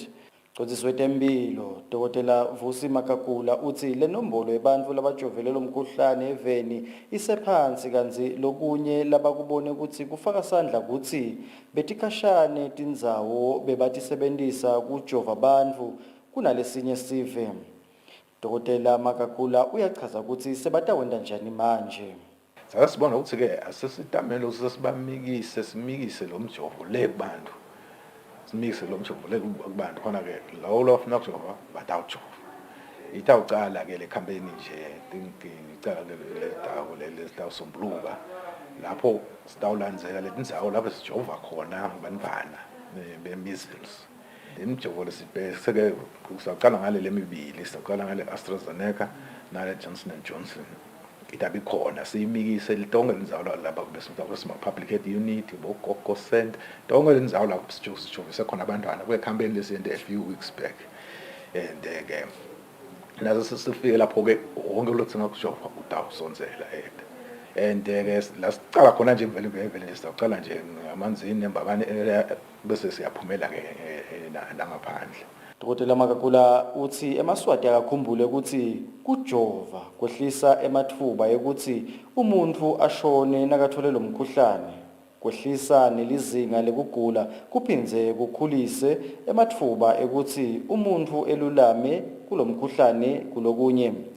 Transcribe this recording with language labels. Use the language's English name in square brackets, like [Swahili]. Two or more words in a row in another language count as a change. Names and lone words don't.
[Swati] Mcondzisi wetempilo Dr. Vusi Makakula uthi le nombolo yebantu labajovele lo mkhuhlane eveni isephansi kanzi lokunye labakubone ukuthi kufaka sandla ukuthi betikhashane tindzawo bebatisebentisa kujova abantu kunalesinye sive. Dr. Makakula uyachaza ukuthi sebatawenda njani manje. Sake sibona ukuthi-ke asesitamele ukuthi simikise lo mjovo le kubantu. Simikise lo mjovo le kubantu khona-ke lawo lofuna ukujova batawujova. Itawucala-ke le campaign nje icala le dawo lesitawusombuluka lapho sitawulandzela letindzawo lapho sijova khona bantfwana be-measles. Imjovo lesibheke saqala ngale lemibili, saqala ngale AstraZeneca nale Johnson & Johnson. Itabi khona siyimikise litonke lindzawo lapha besima [English] public health unit [Swati] bogogo center tonke lindzawo lapho sijovise khona abantwana kule campaign lesiyende [English] a few weeks back. [Swati] And ke nazo sifike lapho ke wonke lothenga kujova utawusonzela and ke lasicala khona nje vele nje sicala nje ngamanzini embabane bese siyaphumela ke langaphandle. Dr. Makakula uthi eMaswati akakhumbule ukuthi kujova kwehlisa emathuba ukuthi umuntu ashone nakathole lo mkhuhlane, kwehlisa nelizinga lekugula kuphindze kukhulise emathuba ukuthi umuntu elulame kulomkhuhlane kulokunye.